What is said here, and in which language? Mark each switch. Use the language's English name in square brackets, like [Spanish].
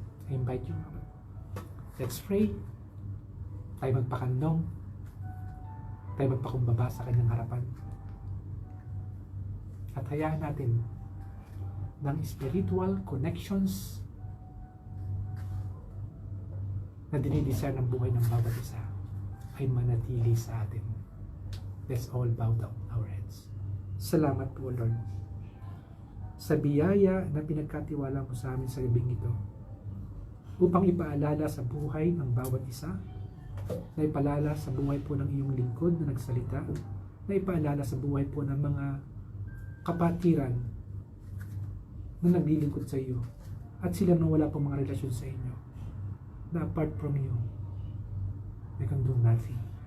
[English] I invite you, let's pray. [Filipino] Tayo magpakandong, tayo magpakumbaba sa Kanyang harapan. At hayaan natin ng spiritual connections na dinidesire ng buhay ng bawat isa ay manatili sa atin. [English] Let's all bow down our heads. [Filipino] Salamat po, Lord, sa biyaya na pinagkatiwala mo sa amin sa gabing ito upang ipaalala sa buhay ng bawat isa, na ipaalala sa buhay po ng iyong lingkod na nagsalita, na ipaalala sa buhay po ng mga kapatiran na naglilingkod sa iyo at sila na wala pong mga relasyon sa inyo, na [English] apart from you they can do nothing.